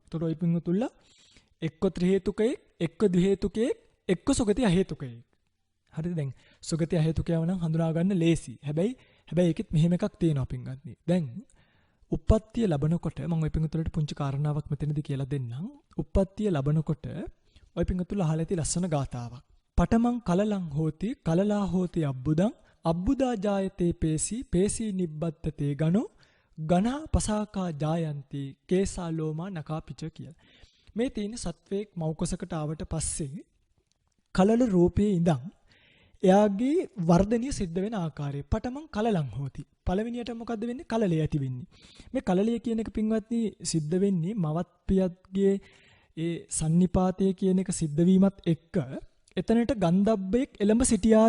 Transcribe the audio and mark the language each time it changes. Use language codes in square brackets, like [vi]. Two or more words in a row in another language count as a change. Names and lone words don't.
[si] ඒතකොට ඔය පින්තුල්ලා එක්ක ත්‍රිහේතුකයේ, එක්ක ද්විහේතුකයේ, එක්ක සුගති අහේතුකයේ. හරිද? දැන් සුගති අහේතුකයව නම් හඳුනා ගන්න ලේසි. හැබැයි ඒකෙත් මෙහෙම එකක් තියෙනවා පින්වත්නි. දැන් උප්පත්තිය ලැබනකොට මම ඔය පින්තුලට පුංචි කාරණාවක් මෙතනදී කියලා දෙන්නම්. උප්පත්තිය ලැබනකොට ඔය පින්තුල අහලා ඇති ලස්සන ගාතාවක්. [pi] පඨමං කලලං හෝති කලලා හෝති අබ්බුදං අබ්බුදා ජායතේ පේසි පේසි නිබ්බත්තතේ ගනෝ ගණා පසාකා ජායන්ති කේසා ලෝමා නකාපිච [si] කියලා. මේ තියෙන සත්වයක් මෞකසකට ආවට පස්සේ කලල රූපයේ ඉඳන් එයාගේ වර්ධනය සිද්ධ වෙන ආකාරය [pi] පඨමං කලලං හෝති. [si] පළවෙනියට මොකද්ද වෙන්නේ? කලලය ඇති වෙන්නේ. මේ කලලය කියන එක පින්වත්නි සිද්ධ වෙන්නේ මවත් පියත්ගේ ඒ සන්නිපාතය කියන එක සිද්ධ වීමත් එක්ක එතනට ගන්ධබ්බෙක් එළඹ සිටියාද?